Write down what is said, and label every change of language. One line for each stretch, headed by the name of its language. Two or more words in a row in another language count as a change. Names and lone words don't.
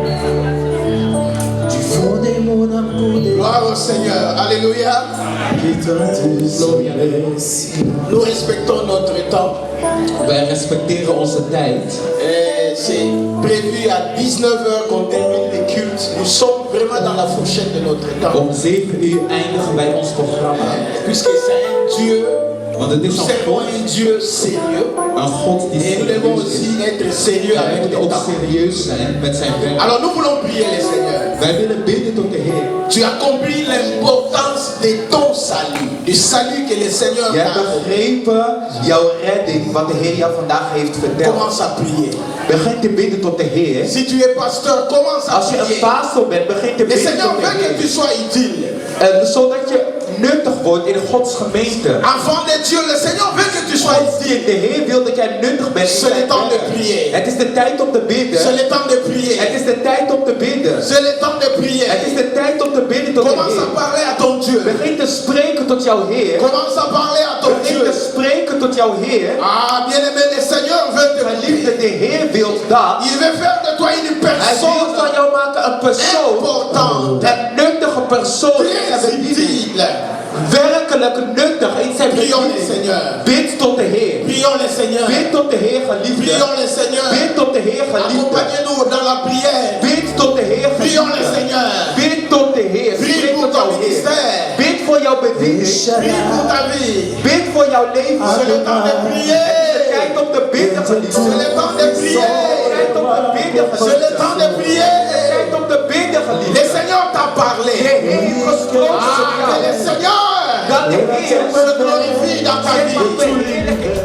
French: Du fond de mon amour, gloire au Seigneur, alléluia. Nous respectons notre temps.
Dutch: Wij respecteren onze tijd.
French: C'est prévu à 19h qu'on termine les cultes. Nous sommes vraiment dans la fourchette de notre temps.
Dutch: Om 7 uur eindigen wij ons programma.
French: Puisque c'est un Dieu.
Dutch: Want het is
French: un Dieu sérieux.
Dutch: Een God die
French: et nous devons aussi être sérieux avec les temps.
Dutch: serieus zijn met zijn werk.
French: Alors nous voulons prier le Seigneur.
Dutch: Wij willen bidden tot de Heer.
French: Tu as compris l'importance de ton salut. Du salut que le Seigneur
Dutch: Je hebt begrepen jouw redding, wat de Heer jou vandaag heeft verteld.
French: Commence à prier.
Dutch: Begin te bidden tot de Heer.
French: Si tu es pasteur, commence à
Dutch: Als je
French: prier.
Dutch: een pastor bent, begin te
French: Le
Dutch: bidden
French: Seigneur
Dutch: tot de
French: veut que tu
Dutch: Heer.
French: sois utile.
Dutch: Zodat je nuttig wordt in Gods gemeente.
French: Enfant de Dieu, le Seigneur veut que tu sois utile.
Dutch: De Heer wil dat jij nuttig bent.
French: C'est le temps de prier.
Dutch: Het is de tijd om te bidden.
French: C'est le temps de prier.
Dutch: Het is de tijd om te bidden.
French: C'est le temps de prier.
Dutch: Het is de tijd om te bidden tot de
French: Commence à
Dutch: Heer.
French: parler à ton Dieu.
Dutch: Begin te spreken tot jouw Heer.
French: Commence à parler à ton
Dutch: Begin
French: Dieu.
Dutch: te spreken tot jouw Heer.
French: Ah, bien-aimé, le Seigneur veut te
Dutch: Geliefde, de Heer wil dat.
French: Il veut faire de toi une
Dutch: Hij wil
French: personne
Dutch: van jou maken een persoon.
French: importante.
Dutch: Een nuttige persoon.
French: Très utile.
Dutch: Werkelijk nuttig in zijn
French: Prions le
Dutch: bediening.
French: Seigneur.
Dutch: Bid tot de Heer.
French: Prions le Seigneur.
Dutch: Bid tot de Heer, geliefde.
French: Prions le Seigneur.
Dutch: Bid tot de Heer, geliefde.
French: Accompagnez-nous dans la prière.
Dutch: Bid tot de Heer,
French: Prions le
Dutch: geliefde.
French: Seigneur.
Dutch: Bid tot de Heer.
French: Prie
Dutch: Spreek
French: pour
Dutch: tot
French: ton
Dutch: jouw Heer.
French: ministère.
Dutch: Bid voor jouw bediening.
French: Prie pour ta vie.
Dutch: Bid voor jouw leven.
French: C'est le temps de prier.
Dutch: Het is de tijd om te bidden, geliefde.
French: C'est le temps de prier.
Dutch: Het is de tijd om te bidden,
French: C'est
Dutch: geliefde.
French: le temps de prier.
Dutch: Het is de tijd om te bidden,
French: Le
Dutch: geliefde.
French: Seigneur t'a parlé.
Dutch: De Heer heeft gesproken tot Ah, jou.
French: que le Seigneur
Dutch: Dat de Heer
French: se glorifie dans ta vie.